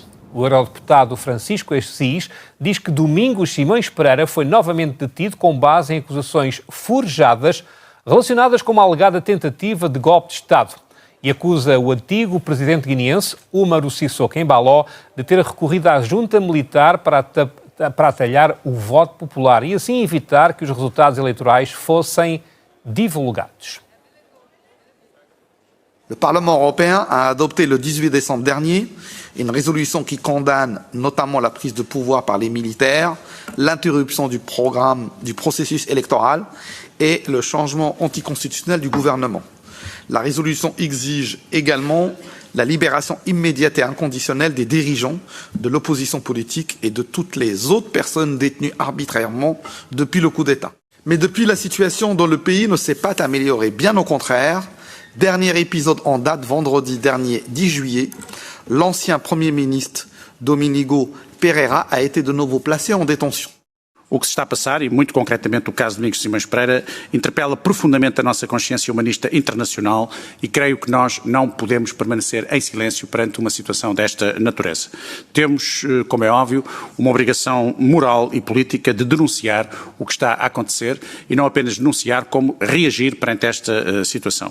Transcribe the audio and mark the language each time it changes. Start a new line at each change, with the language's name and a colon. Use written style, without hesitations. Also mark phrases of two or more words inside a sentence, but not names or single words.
Portuguese: O eurodeputado Francisco Assis diz que Domingos Simões Pereira foi novamente detido com base em acusações forjadas relacionadas com uma alegada tentativa de golpe de Estado e acusa o antigo presidente guineense, Umaru Sissoko Embaló, de ter recorrido à junta militar para atalhar o voto popular e assim evitar que os resultados eleitorais fossem divulgados.
French: Le Parlement européen a adopté le 18 décembre dernier une résolution qui condamne notamment la prise de pouvoir par les militaires, l'interruption du processus électoral et le changement anticonstitutionnel du gouvernement. La résolution exige également la libération immédiate et inconditionnelle des dirigeants de l'opposition politique et de toutes les autres personnes détenues arbitrairement depuis le coup d'État. Mais depuis, la situation dans le pays ne s'est pas améliorée, bien au contraire. Dernier épisode en date, vendredi dernier, 10 juillet, l'ancien Premier ministre Domingos Pereira a été de nouveau placé en détention.
Portuguese: O que se está a passar, e muito concretamente o caso de Domingos Simões Pereira, interpela profundamente a nossa consciência humanista internacional e creio que nós não podemos permanecer em silêncio perante uma situação desta natureza. Temos, como é óbvio, uma obrigação moral e política de denunciar o que está a acontecer e não apenas denunciar, como reagir perante esta situação.